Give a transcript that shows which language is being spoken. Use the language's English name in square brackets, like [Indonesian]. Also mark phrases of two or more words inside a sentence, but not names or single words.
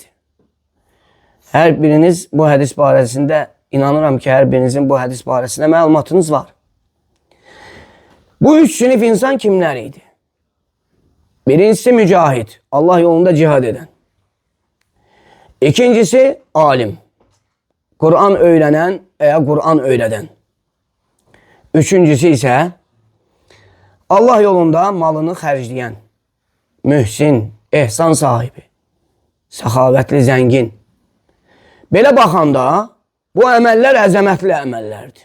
[Azerbaijani] Hər biriniz bu hədis barəsində, inanıram ki, hər birinizin bu hədis barəsində məlumatınız var. Bu 3 sinif insan kimlər idi? Birincisi mücahid, Allah yolunda cihad edən. İkincisi alim, Kur'an öyrənən veya Kur'an öyrədən. Üçüncüsü isə Allah yolunda malını xərcləyən, mühsin, ehsan sahibi, səxavətli, zəngin. Belə baxanda bu əməllər əzəmətli əməllərdir.